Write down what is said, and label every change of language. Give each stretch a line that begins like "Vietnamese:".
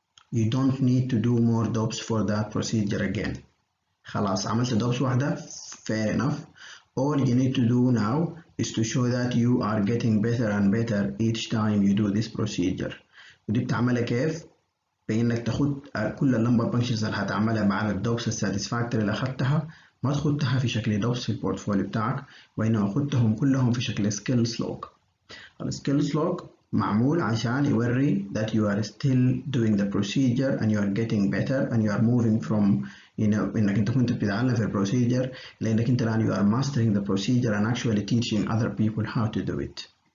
English: You don't need to do more DOPS for that procedure again.
Arabic: خلاص عملت DOPS واحدة
English: fair enough. All you need to do now is to show that you are getting better and better each time you do this procedure.
Arabic: ودي بتعملها كيف؟ بإنك تاخد كل اللمبر بانكشنز اللي هتعملها بعد الدوبس الساتسفاكتوري اللي أخدتها ما تاخدها في شكل دوبس في البورتفوليو بتاعك، وإنما خدتهم كلهم في شكل سكيلز لوج. السكيلز لوج معمول عشان يوري
English: that you are still doing the procedure and you are getting better and you are moving from
Arabic: إنك أنت كنت بتتعلم في البروسيجر لأنك أنت الآن
English: you are mastering the procedure and actually teaching other people how to do it.